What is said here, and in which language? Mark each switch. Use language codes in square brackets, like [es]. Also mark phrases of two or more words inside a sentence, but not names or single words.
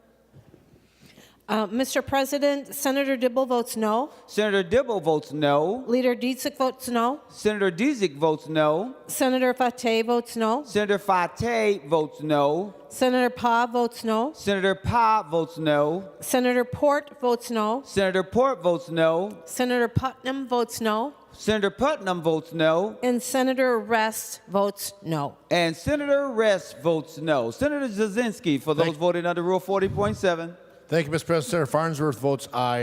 [en] Mr. President, Senator Dibble votes no. Senator Dibble votes no. Leader Dietzick votes no. Senator Dietzick votes no. Senator Fateh votes no. Senator Fateh votes no. Senator Pa votes no. Senator Pa votes no. Senator Port votes no. Senator Port votes no. Senator Putnam votes no. Senator Putnam votes no. And Senator Rest votes no. And Senator Rest votes no. Senator Jasinski, for those voting under Rule 40.7. Thank you, Mr. President. Senator Farnsworth votes aye.